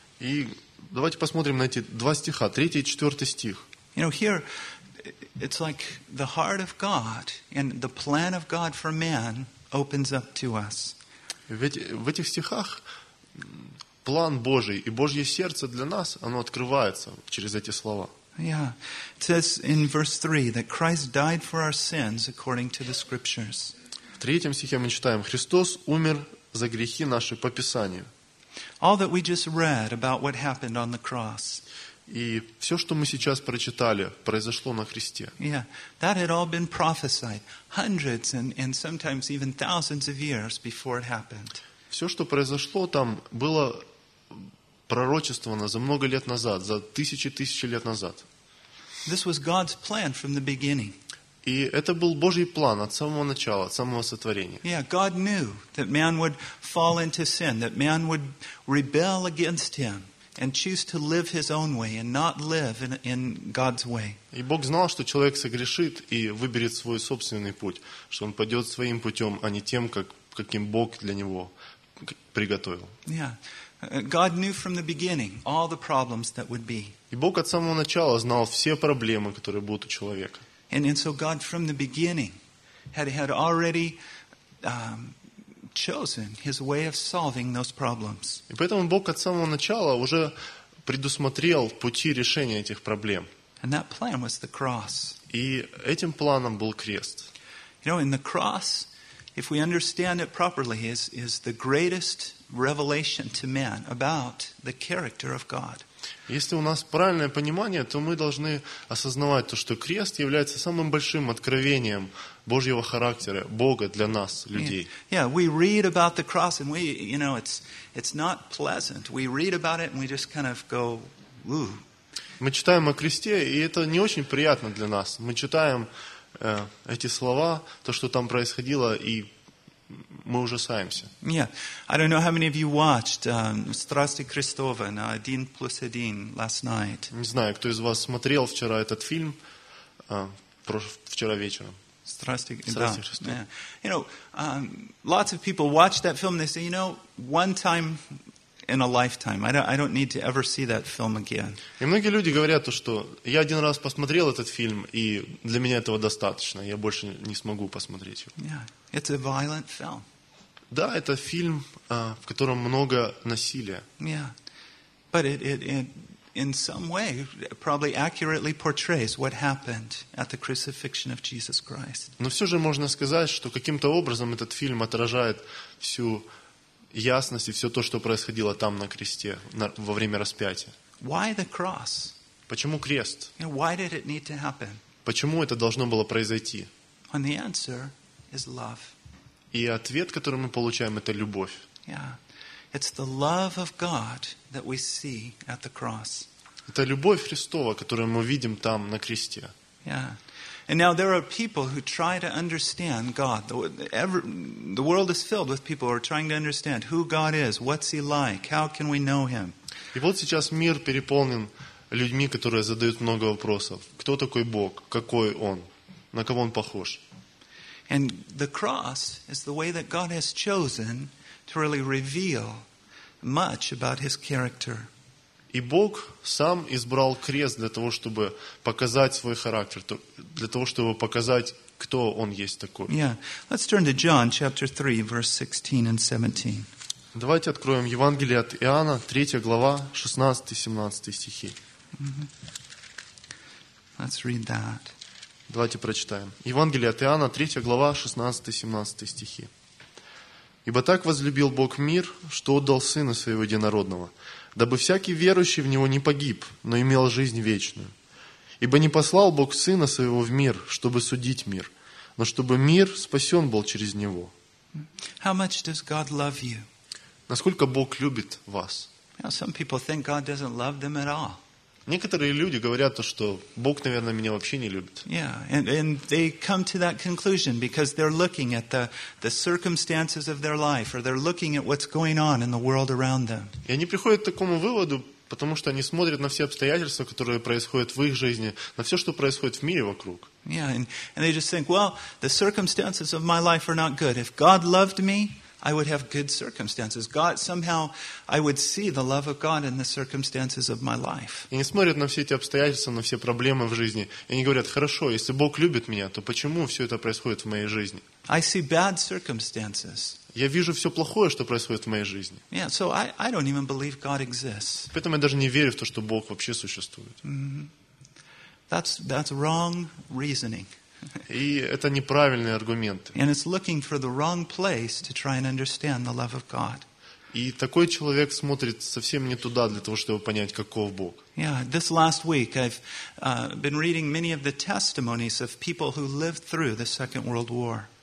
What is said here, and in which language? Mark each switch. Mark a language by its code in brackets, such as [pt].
[ru] И давайте посмотрим на эти два стиха, третий и четвертый стих. [en] You know, here it's like the heart of God and the plan of God for man opens up to us. [ru] В этих стихах план Божий и Божье сердце для нас, оно открывается через эти слова. [en] Yeah. It says in verse 3 that Christ died for our sins according to the scriptures. [ru] В третьем стихе мы читаем: Христос умер за грехи наши по Писанию. [en] All that we just read about what happened on the cross. [ru] И все, что мы сейчас прочитали, произошло на Христе. [en] Yeah, that had all been prophesied hundreds and sometimes even thousands of years before it happened. [ru] Все, что произошло там, было пророчествовано за много лет назад, за тысячи-тысячи лет назад. [en] This was God's plan from the beginning. [ru] И это был Божий план от самого начала, от самого сотворения. [en] Yeah, God knew that man would fall into sin, that man would rebel against Him. And choose to live his own way and not live in God's way. [ru] И Бог знал, что человек согрешит и выберет свой собственный путь, что он пойдет своим путем, а не тем, каким Бог для него приготовил. [en] Yeah, God knew from the beginning all the problems that would be. [ru] И Бог от самого начала знал все проблемы, которые будут у человека. [en] And so God from the beginning had already chosen his way of solving those problems. [ru] И поэтому Бог от самого начала уже предусмотрел пути решения этих проблем. [en] And that plan was the cross. [ru] И этим планом был крест. [en] You know, in the cross, if we understand it properly, is the greatest revelation to man about the character of God. [ru] Если у нас правильное понимание, то мы должны осознавать то, что крест является самым большим откровением Божьего характера, Бога для нас, людей. [en] Yeah, we read about the cross and we, you know, it's not pleasant. We read about it and we just kind of go, ooh. [ru] Мы читаем о кресте, и это не очень приятно для нас. Мы читаем эти слова, то, что там происходило, и мы ужасаемся. [en] Yeah, I don't know how many of you watched «Страсти Христова» на 1+1 last night. [ru] Не знаю, кто из вас смотрел вчера этот фильм, вчера вечером. «Страсти Христова». [en] Yeah. You know, lots of people watch that film, they say, you know, one time in a lifetime, I don't need to ever see that film again. [ru] И многие люди говорят, что я один раз посмотрел этот фильм, и для меня этого достаточно, я больше не смогу посмотреть его. [en] Yeah, it's a violent film. [ru] Да, это фильм, в котором много насилия. [en] Yeah. But it in some way probably accurately portrays what happened at the crucifixion of Jesus Christ. [ru] Но все же можно сказать, что каким-то образом этот фильм отражает всю ясность и все то, что происходило там на кресте во время распятия. [en] Why the cross? [ru] Почему крест? [en] And why did it need to happen? [ru] Почему это должно было произойти? [en] And the answer is love. [ru] И ответ, который мы получаем, это любовь. [en] Yeah. It's the love of God that we see at the cross. [ru] Это любовь Христова, которую мы видим там на кресте. [en] Yeah. And now there are people who try to understand God. The world is filled with people who are trying to understand who God is, what's He like, how can we know Him. [ru] И вот сейчас мир переполнен людьми, которые задают много вопросов. Кто такой Бог? Какой Он? На кого Он похож? [en] And the cross is the way that God has chosen to really reveal much about His character. [ru] И Бог сам избрал крест для того, чтобы показать свой характер, для того, чтобы показать, кто Он есть такой. [en] Yeah. Let's turn to John chapter 3, verse 16 and 17. [ru] Давайте откроем Евангелие от Иоанна, 3 глава, 16 и 17 стихи. [en] Mm-hmm. Let's read that. [ru] Давайте прочитаем. Евангелие от Иоанна, 3 глава, 16-17 стихи. Ибо так возлюбил Бог мир, что отдал Сына Своего Единородного, дабы всякий верующий в Него не погиб, но имел жизнь вечную. Ибо не послал Бог Сына Своего в мир, чтобы судить мир, но чтобы мир спасен был через Него. [en] How much does God love you? [ru] Насколько Бог любит вас? [en] Some people think God doesn't love them at all. [ru] Некоторые люди говорят, что Бог, наверное, меня вообще не любит. [en] Yeah, and they come to that conclusion because they're looking at the circumstances of their life, or they're looking at what's going on in the world around them. [ru] И они приходят к такому выводу, потому что они смотрят на все обстоятельства, которые происходят в их жизни, на все, что происходит в мире вокруг. [en] Yeah, and they just think, well, the circumstances of my life are not good. If God loved me, I would have good circumstances. God somehow, I would see the love of God in the circumstances of my life. [ru] И они смотрят на все эти обстоятельства, на все проблемы в жизни, и они говорят: хорошо, если Бог любит меня, то почему все это происходит в моей жизни? [en] I see bad circumstances. [ru] Я вижу все плохое, что происходит в моей жизни. [en] Yeah, so I don't even believe God exists. [ru] Поэтому я даже не верю в то, что Бог вообще существует. [en] That's wrong reasoning. [ru] И это неправильные аргументы. [en] And it's looking for the wrong place to try and understand the love of God. [ru] И такой человек смотрит совсем не туда для того, чтобы понять, каков Бог. [en] Yeah, this last week I've been reading many of the testimonies of people who lived through the Second World War.